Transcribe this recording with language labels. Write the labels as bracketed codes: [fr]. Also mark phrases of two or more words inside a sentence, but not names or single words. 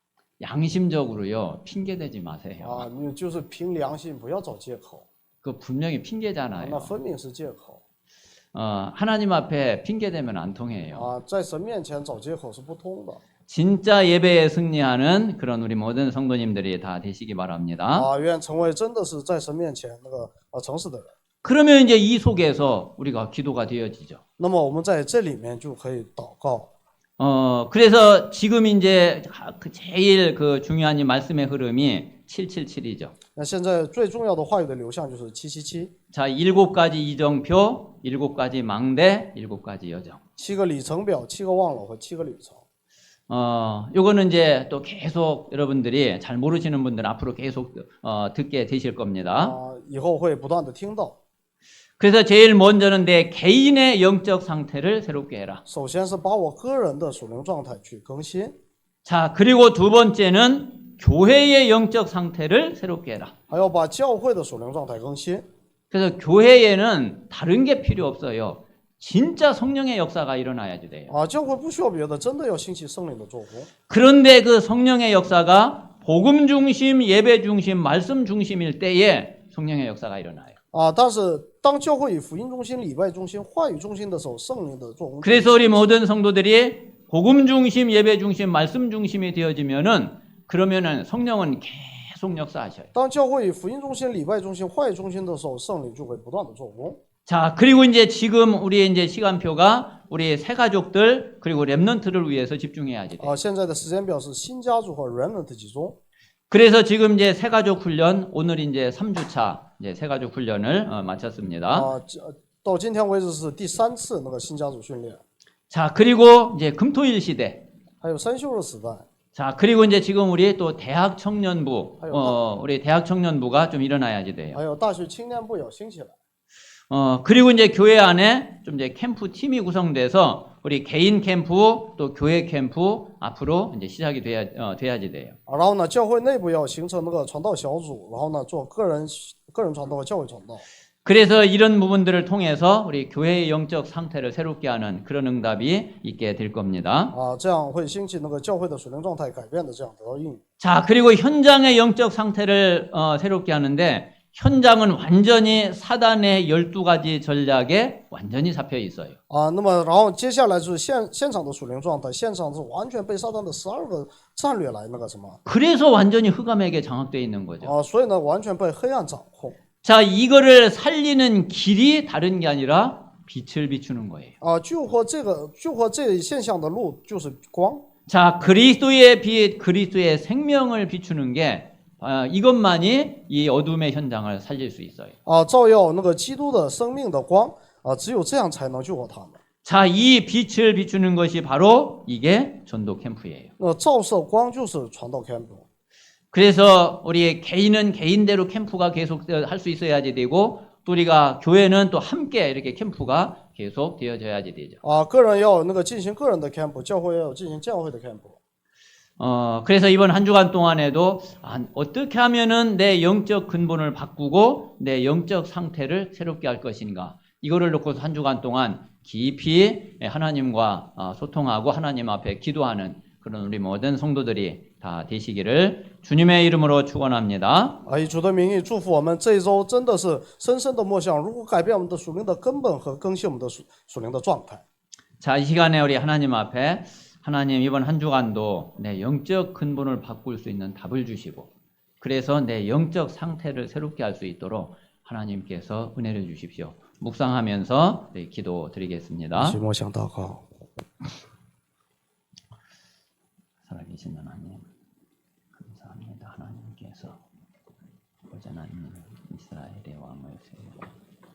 [ko] 양심적으로요 핑계 대지 마세요. 啊？ [zh] 你就是凭良心，不要找借口， [ko] 그 분명히 [zh] 那 [ko] 핑계잖아요. [zh] 分明是借口 [ko] 하나님 앞에 핑계 대면 안 통해요. [zh] 啊，在神面前找借口是不通的 [ko] 진짜 예배에 승리하는 그런 우리 모든 성도님들이 다 되시기 바랍니다. 啊。 [zh] 愿成为真的是在神面前那个诚实的人。 [ko] 그러면 이제 이 속에서 우리가 기도가 되어지죠. [zh] 那么我们在这里面就可以祷告 [ko] 그래서 지금 이제 제일 그 중요한 이 말씀의 흐름이 777이죠. [zh] 那现在最重要的话语的流向就是777， [ko] 자, 7가지 이정표, 7가지 망대, 7가지 여정. [zh] 7 个里程表、7个望楼和7个旅程。 [ko] 요거는 이제 또 계속 여러분들이 잘 모르시는 분들은 앞으로 계속 듣게 되실 겁니다. [zh] 啊，以后会不断的听到。 [ko] 그래서 제일 먼저는 내 개인의 영적 상태를 새롭게 해라. [zh] 首先是把我个人的属灵状态去更新， [ko] 자, 그리고 두 번째는 교회의 영적 상태를 새롭게 해라. [zh] 还要把教会的属灵状态更新。 [ko] 그래서 교회에는 다른 게 필요 없어요. 진짜 성령의 역사가 일어나야지 돼요. [zh] 啊，教会不需要别的，真的要兴起圣灵的作工。 [ko] 그런데 그 성령의 역사가 복음 중심, 예배 중심, 말씀 중심일 때에 성령의 역사가 일어나요. [zh] 啊，但是当教会以福音中心、礼拜中心、话语中心的时候，圣灵的作工。 [ko] 그래서 우리 모든 성도들이 복음 중심, 예배 중심, 말씀 중심이 되어지면은 그러면은 성령은 계속 역사하셔요. [zh] 当教会以福音中心、礼拜中心、话语中心的时候，圣灵就会不断的做工。 [ko] 자, 그리고 이제 지금 우리 이제 시간표가 우리 새 가족들 그리고 랩넌트를 위해서 집중해야지 돼요. [zh] 啊，现在的时间表是新家族和 remnant 集中。 [ko] 그래서 지금 이제 새 가족 훈련 오늘 이제 3주차 이제 새 가족 훈련을 마쳤습니다. [zh] 啊，到今天为止是第3次那个新家族训练， [ko] 자, 그리고 이제 금토일 시대. [zh] 还有三休的时代， [ko] 자, 그리고 이제 지금 우리 또 대학 청년부, 우리 대학 청년부가 좀 일어나야지 돼요. [zh] 还有大学青年部要兴起来。 [ko] 그리고 이제 교회 안에 좀 이제 캠프 팀이 구성돼서 우리 개인 캠프 또 교회 캠프 앞으로 이제 시작이 돼야지 돼요. [zh] 啊，然后呢，教会内部要形成那个传道小组，然后呢，做个人传道和教会传道。 [ko] 그래서 이런 부분들을 통해서 우리 교회의 영적 상태를 새롭게 하는 그런 응답이 있게 될 겁니다. [zh] 啊，这样会兴起那个教会的属灵状态改变的这样得到应允。 [ko] 자, 그리고 현장의 영적 상태를 새롭게 하는데 현장은 완전히 사단의 12가지 전략에 완전히 잡혀 있어요. [zh] 啊，那么然后接下来就是现场的属灵状态，现场是完全被撒旦的12个战略来那个什么 [ko] 그래서 완전히 흑암에게 장악되어 있는 거죠. [zh] 啊，所以呢，完全被黑暗掌控 [ko] 자, 이거를 살리는 길이 다른 게 아니라 빛을 비추는 거예요. [zh] 啊，救活这现象的路就是光 [ko] 자, 그리스도의 빛, 그리스도의 생명을 비추는 게 이것만이 이 어둠의 현장을 살릴 수 있어요. [zh] 啊，照耀那个基督的生命的光啊，只有这样才能救活他们。 [ko] 자, 이 빛을 비추는 것이 바로 이게 전도 캠프예요. [zh] 那照射光就是传道 camp。 [ko] 그래서 우리 개인은 개인대로 캠프가 계속 할 수 있어야지 되고 또 우리가 교회는 또 함께 이렇게 캠프가 계속 되어져야지 되죠. [zh] 啊，个人要那个进行个人的 camp， 教会要有进行教会的 camp。 [ko] 그래서 이번 한 주간 동안에도 어떻게 하면은 내 영적 근본을 바꾸고 내 영적 상태를 새롭게 할 것인가 이거를 놓고서 한 주간 동안 깊이 하나님과 소통하고 하나님 앞에 기도하는 그런 우리 모든 성도들이 다 되시기를 주님의 이름으로 축원합니다. [zh] 啊，以主的名义祝福我们这一周真的是深深的默想，如何改变我们的属灵的根本和更新我们的属灵的状态。 [ko] 자, 이 시간에 우리 하나님 앞에 하나님 이번 한 주간도 내 영적 근본을 바꿀 수 있는 답을 주시고 그래서 내 영적 상태를 새롭게 할 수 있도록 하나님께서 은혜를 주십시오. 묵상하면서 기도 드리겠습니다. [zh] 一起默想祷告。 [ko] 살아계신 하나님 감사합니다. 하나님께서 보존하는 이스라엘의 왕을 세우고